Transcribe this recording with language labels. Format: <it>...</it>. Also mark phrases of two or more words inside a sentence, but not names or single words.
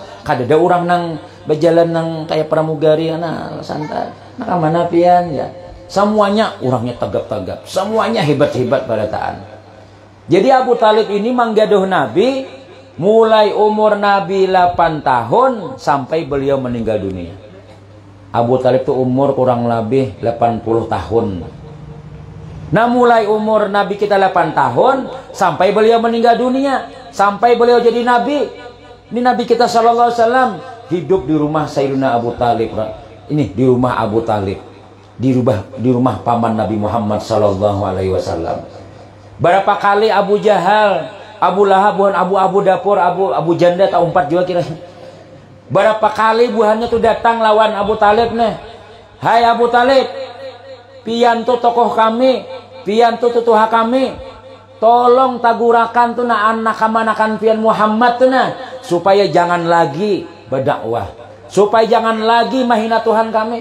<bjn>Kada ada orang nang berjalan nang kayak pramugari nah santai. Nah mana pian ya.</bjn> <id>Semuanya orangnya tegap-tegap, semuanya hebat-hebat barataan. Jadi Abu Talib ini manggaduh Nabi mulai umur Nabi 8 tahun sampai beliau meninggal dunia. Abu Talib itu umur kurang lebih 80 tahun. Nah mulai umur Nabi kita 8 tahun sampai beliau meninggal dunia, sampai beliau jadi Nabi. Ini Nabi kita</id> <ar>صلى الله عليه وسلم</ar> <id>hidup di rumah Sayyidina Abu Talib. Ini di rumah Abu Talib, di rumah paman Nabi Muhammad</id> <ar>صلى الله عليه وسلم.</ar> <id>Berapa kali Abu Jahal, Abu Lahab, Abu Dapur, Abu Janda tak umpat juga kira.</id> <bjn>Berapa kali buhannya tuh datang lawan Abu Talib nih. Hai Abu Talib, pian tuh tokoh kami, pian tuh tutuha kami, tolong tagurakan tuh na anak kamanakan pian Muhammad tuh nah, supaya jangan lagi berdakwah, supaya jangan lagi mahina Tuhan kami.</bjn>